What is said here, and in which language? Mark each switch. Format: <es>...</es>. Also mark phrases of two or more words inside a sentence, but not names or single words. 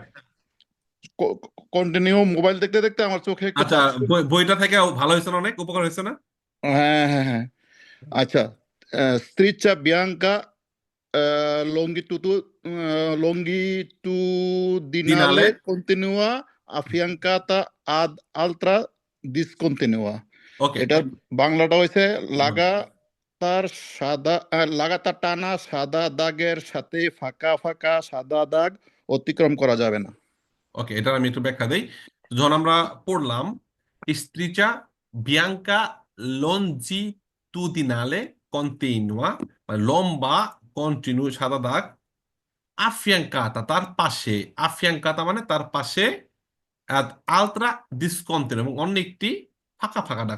<bn>কন্টিনিউ মোবাইল দেখতে দেখতে আমার চোখে একটু আচ্ছা, বইটা থেকে ভালো হয়েছে না, অনেক উপকার হয়েছে না? হ্যাঁ হ্যাঁ হ্যাঁ। আচ্ছা,</bn> <it>striscia bianca</it> <bn>দিনালে।</bn> <it>longitudinale continua affiancata ad altra discontinua।</it> <bn>ওকে। এটার বাংলাটা হয়েছে লাগাতার লাগাতার টানা সাদা দাগের সাথে ফাঁকা ফাঁকা সাদা দাগ অতিক্রম করা যাবে না। ওকে, এটার আমি একটু ব্যাখ্যা দেই। যখন আমরা পড়লাম</bn> <it>striscia bianca longitudinale continua,</it> <bn>মানে লম্বা কন্টিনিউ সাদা দাগ, আফিয়াঙ্কাতা তার পাশে, আফিয়াঙ্কাতা মানে তার পাশে,</bn> <it>altra discontinua</it> <bn>এবং অন্য একটি ফাঁকা ফাঁকা দাগ।</bn>